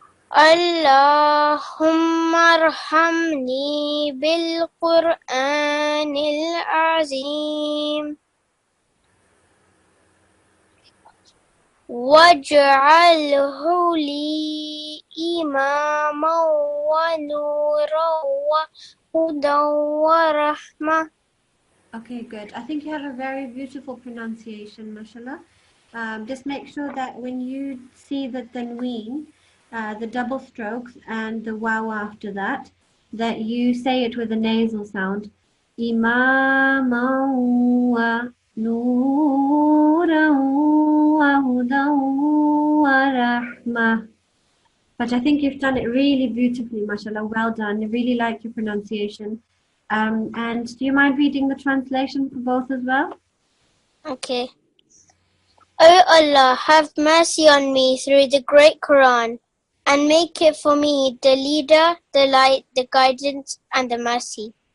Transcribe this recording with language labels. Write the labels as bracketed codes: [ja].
[ar] اللهم ارحمني بالقرآن العظيم واجعله لي إماما ونورا وهدى ورحمة. [en] Okay, good. I think you have a very beautiful pronunciation, mashallah. Just make sure that when you see the tanween, the double strokes and the waw after that, that you say it with a nasal sound. [ar] Imaman wa nuran wa hudan wa rahmah. [en] But I think you've done it really beautifully, mashallah. Well done. I really like your pronunciation. And do you mind reading the translation for both as well? Okay. O Allah, have mercy on me through the great Quran, and make it for me the leader, the light, the guidance, and the mercy.